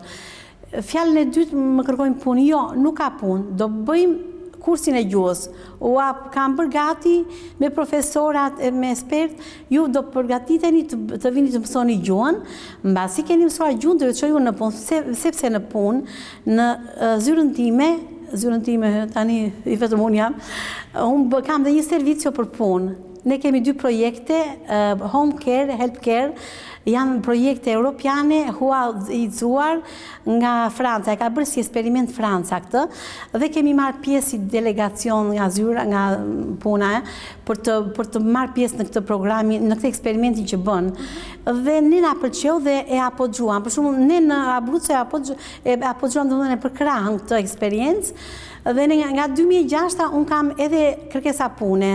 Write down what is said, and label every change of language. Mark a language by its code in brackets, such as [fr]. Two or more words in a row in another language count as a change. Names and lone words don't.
[sq] Fjallën e dytë më kërkojnë punë, jo, nuk ka punë, do bëjmë kursin e gjuhës, kam përgati me profesorat, me ekspert, ju do përgatiteni të vini të mësoni gjuhën, mbasi keni mësuar gjuhën, do ju çoj në punë, sepse në punë, në zyrën time, tani I vetëm unë jam, unë kam dhe një servicio për punë. Ne kemi 2 projekte, [en] home care, help care, [sq] janë projekte europiane, huazuar nga Franca, e ka bërë si eksperiment Franca këtë, dhe kemi marrë pjesë si delegacion nga zyra, nga puna, për të marrë pjesë në këtë programi, në këtë eksperimentin që bën. Dhe ne na pëlqeu dhe e apogjuam. Për shembull, ne në Abruzzo e apogjuam domethënë për krahën këtë eksperiencë, dhe nga 2006 unë kam edhe kërkesa pune.